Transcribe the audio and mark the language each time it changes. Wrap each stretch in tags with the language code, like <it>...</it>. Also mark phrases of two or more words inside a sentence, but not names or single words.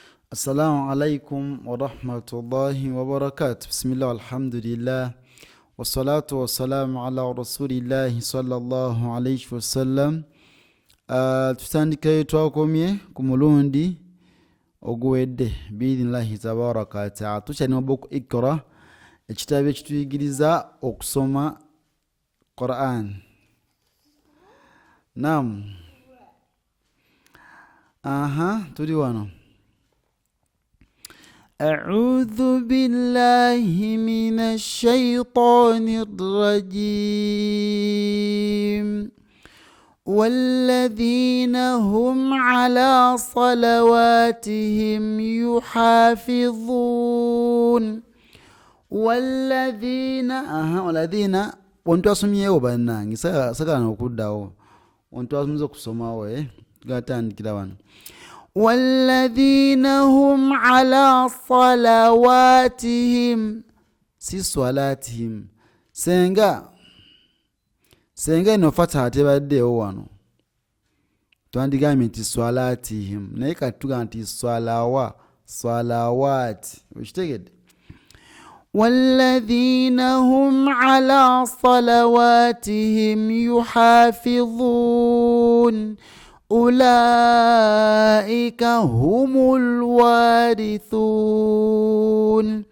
<ar>السلام عليكم ورحمة الله وبركاته. بسم الله والحمد لله والصلاة والسلام على رسول الله صلى الله عليه وسلم.</ar> <lg>tutandikayo twakomye ku mulundi oguwedde</lg> <ar>بإذن الله تبارك وتعالى</ar> <lg>tukyalina book Iqra, ekitabo ekituyigiriza okusoma Quran. Tuli wano.</lg> <ar>أعوذ بالله من الشيطان الرجيم والذين هم على صلواتهم يحافظون والذين</ar> <lg>wantu asomyewo bannange sagala okuddawo wantu asomyeza okusomawo gatandikira wano.</lg> <ar>والذين هم على صلواتهم</ar> <lg>si صلاتهم senga ino fataha tebaddeewo wano twandigambye nti صلاتهم naye kati tugamba nti صلوات okitegedde.</lg> <ar>والذين هم على صلواتهم يحافظون أولئك هم الوارثون</ar>